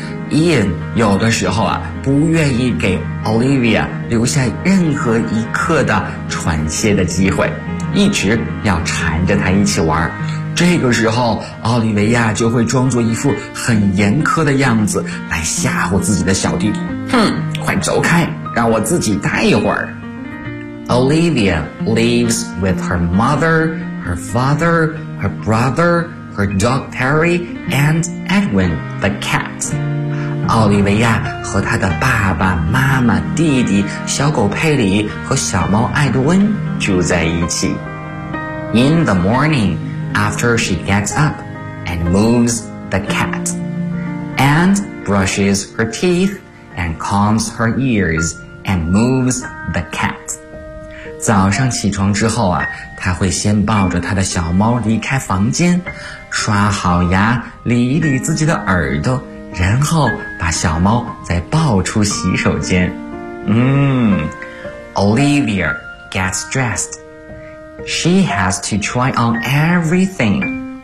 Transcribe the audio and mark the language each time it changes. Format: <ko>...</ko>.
<zh>Ian 有的时候啊，不愿意给 Olivia 留下任何一刻的喘歇的机会，一直要缠着她一起玩。这个时候奥利维亚就会装作一副很严苛的样子来吓唬自己的小弟弟，哼，快走开，让我自己待一会儿。</zh> <en>Olivia lives with her mother, her father, her brother, her dog Perry, and Edwin the cat.</en> <zh>奥利维亚和她的爸爸妈妈弟弟小狗佩里和小猫艾德温住在一起。</zh> <en>In the morning, after she gets up and moves the cat and brushes her teeth and combs her ears and moves the cat.</en> <zh>早上起床之后啊，他会先抱着他的小猫离开房间，刷好牙，理一理自己的耳朵，然后把小猫再抱出洗手间。</zh> <en>Olivia gets dressed. She has to try on everything.</en>